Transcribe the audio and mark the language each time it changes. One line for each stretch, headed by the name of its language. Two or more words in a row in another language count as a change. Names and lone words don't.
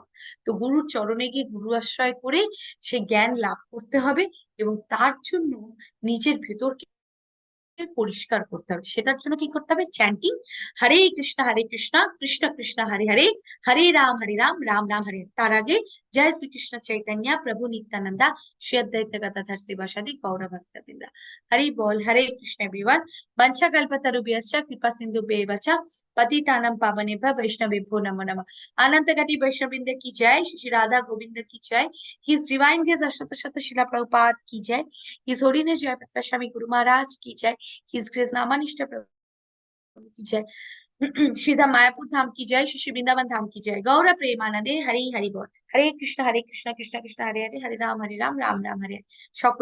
Bangla: তো গুরুর চরণে গিয়ে গুরু আশ্রয় করে সে জ্ঞান লাভ করতে হবে, এবং তার জন্য নিজের ভেতরকে পরিষ্কার করতে হবে। সেটার জন্য কি করতে হবে?
Sanskrit: চ্যান্টিং, হরে কৃষ্ণ কৃষ্ণ কৃষ্ণ হরে হরে, হরে রাম রাম রাম হরে।
Bangla: তার আগে জয় শ্রীকৃষ্ণ চৈতন্য প্রভু নিত্যানন্দা শ্রী অদ্বৈত গদাধর শিবাসাদি গৌর ভক্তবৃন্দ। হরি বল।
Sanskrit: হরে কৃষ্ণ
Bangla: এভরিওয়ান।
Sanskrit: বঞ্চা কল্পতরুভ্যশ্চ কৃপা সিন্ধুভ্যেব চ পতিতানাং পাবনেভ্যো বৈষ্ণবেভ্যো নমো নমঃ।
Hindi: अनंत कोटि वैष्णववृंद की जय, श्री राधा गोविंद की जय,
English: His Divine Grace
Hindi: अशत शत शिला प्रभुपाद की जय,
English: His Holiness
Hindi: जय प्रकाश स्वामी गुरु महाराज की जय,
English: His Grace
Hindi: नामानिष्ठ प्रभु की जय, श्रीधाम मायापुर धाम की जय, श्री वृंदावन धाम की जय।
Bangla: গৌর প্রেমানন্দে হরি হরি বোল।
Sanskrit: हरे कृष्ण कृष्ण कृष्ण हरे हरे, हरे राम राम राम हरे हरे।
Bangla: সকলে